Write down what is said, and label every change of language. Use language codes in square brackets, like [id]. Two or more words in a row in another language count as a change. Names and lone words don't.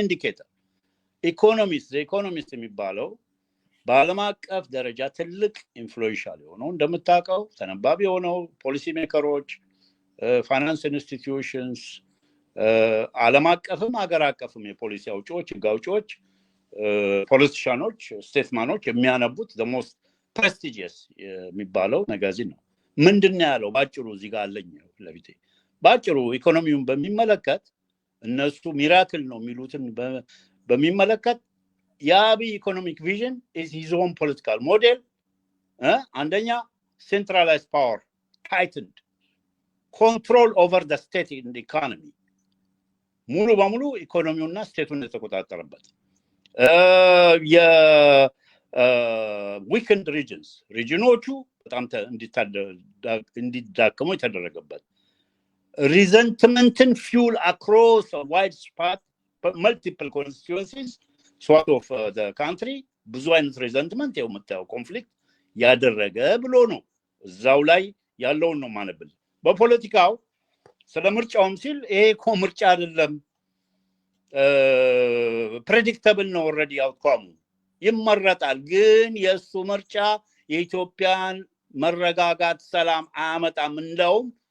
[am] ኢንዲኬተር ኢኮኖሚስት የሚባለው በዓለም አቀፍ ደረጃ ትልቅ ኢንፍሉዌንሻል የሆነው እንደምታውቀው ተነባቢ የሆነው [en] policy makers፣ finance institutions፣ [am] ዓለም አቀፍም ሀገር አቀፍም የፖሊሲ አውጪዎች፣ ህግ አውጪዎች፣ [en] politicians, statesmen [am] የሚያነቡት [en] the most prestigious [am] የሚባለው ማጋዚን ነው። ምንድነው ያለው ባጭሩ እዚህ ጋር አለኝ ለቢቴ ባጭሩ ኢኮኖሚውን በሚመለከት እነሱ ሚራክል ነው የሚሉትን በሚመለከት የአብይ ኢኮኖሚክ ቪዥን [en] is his own political model [am] አንደኛ [en] centralized power tightened control over the state in the economy [am] ሙሉ በሙሉ ኢኮኖሚውና ስቴቱን ተቆጣጣረበት [en] weakened regions [am] በጣም እንዲዳከሙ የተደረገበት [en] resentment fuel across a wide spread multiple constituencies sort of the country [am] ብዙ አይነት resentment የምታየው ኮንፍሊክት ያደረገ ብሎ ነው እዛው ላይ ያለውን ነው ማነብል በፖለቲካው ስለምርጫውም ሲል ይሄ ምርጫ አይደለም predictable ነው [en] already outcome [am] ይመረጣል ግን የሱ ምርጫ የኢትዮጵያን መረጋጋት ሰላም አያመጣም እንደውም